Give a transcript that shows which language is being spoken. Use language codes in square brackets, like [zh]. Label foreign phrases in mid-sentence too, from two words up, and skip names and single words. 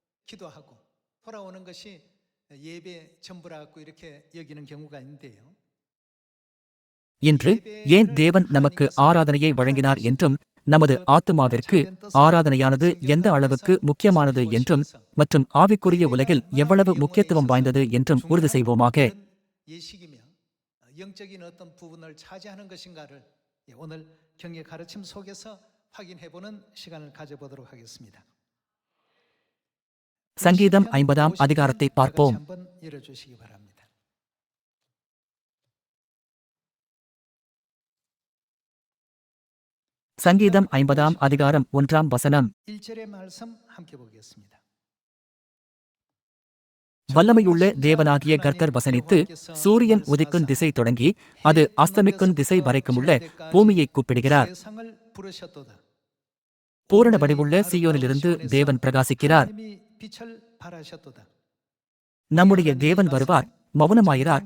[ta] இன்று ஏன் தேவன் நமக்கு ஆராதனையை வழங்கினார் என்றும், நமது ஆத்துமாவிற்கு ஆராதனையானது எந்த அளவுக்கு முக்கியமானது என்றும் மற்றும் ஆவிக்குரிய உலகில் எவ்வளவு முக்கியத்துவம் வாய்ந்தது என்றும் உறுதி செய்வோமாக. [ko] 영적인 어떤 부분을 차지하는 것인가를 오늘 경의 가르침 속에서 확인해보는 시간을 가져보도록 하겠습니다. [ta] சங்கீதம் 50ஆம் அதிகாரத்தை பார்ப்போம். [ko] 읽어주시기 바랍니다. [ta] சங்கீதம் 50ஆம் அதிகாரம் 1ஆம் வசனம். [ko] 1절의 말씀 함께 보겠습니다. [ta] வல்லமையுள்ள தேவனாகிய கர்த்தர் வசனித்து, சூரியன் உதிக்கும் திசை தொடங்கி அது அஸ்தமிக்கும் திசை வரைக்குமுள்ள பூமியை கூப்பிடுகிறார். பூரண வடிவுள்ள சீயோனிலிருந்து தேவன் பிரகாசிக்கிறார். நம்முடைய தேவன் வருவார், மௌனமாயிரார்.